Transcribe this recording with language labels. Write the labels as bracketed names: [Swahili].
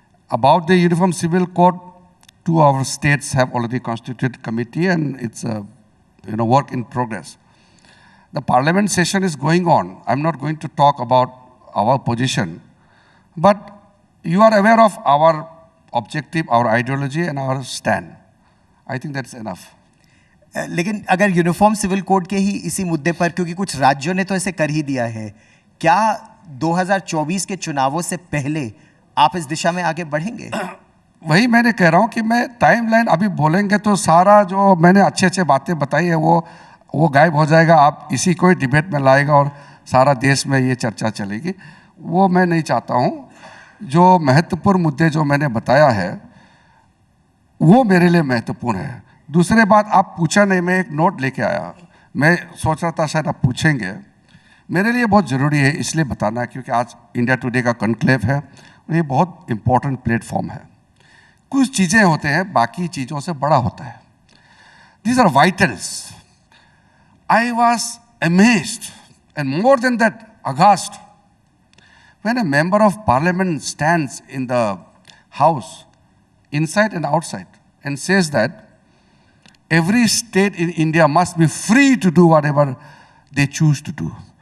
[English] About the Uniform Civil Code, 2 of our states have already constituted committee, and it's a work in progress. The parliament session is going on. I'm not going to talk about our position, but you are aware of our objective, our ideology, and our stand. I think that's enough. [Hindi] लेकिन अगर uniform civil code के ही इसी मुद्दे पर, क्योंकि कुछ राज्यों ने तो ऐसे कर ही दिया है, क्या 2024 के चुनावों से पहले आप इस दिशा में आगे बढ़ेंगे? वही मैंने कह रहा हूँ कि मैं टाइमलाइन अभी बोलेंगे तो सारा जो मैंने अच्छे बातें बताई है वो गायब हो जाएगा. आप इसी को ही डिबेट में लाएगा और सारा देश में ये चर्चा चलेगी. वो मैं नहीं चाहता हूँ. जो महत्वपूर्ण मुद्दे जो मैंने बताया है वो मेरे लिए महत्वपूर्ण है. दूसरे बात आप पूछा नहीं, मैं एक नोट लेके आया. मैं सोच रहा था शायद आप पूछेंगे. मेरे लिए बहुत ज़रूरी है इसलिए बताना क्योंकि आज इंडिया टुडे का कॉन्क्लेव है और ये बहुत इम्पोर्टेंट प्लेटफॉर्म है. कुछ चीज़ें होते हैं बाकी चीज़ों से बड़ा होता है. [English] These are vitals. I was amazed and more than that aghast when a member of parliament stands in the house inside and outside and says that every state in India must be free to do whatever they choose to do.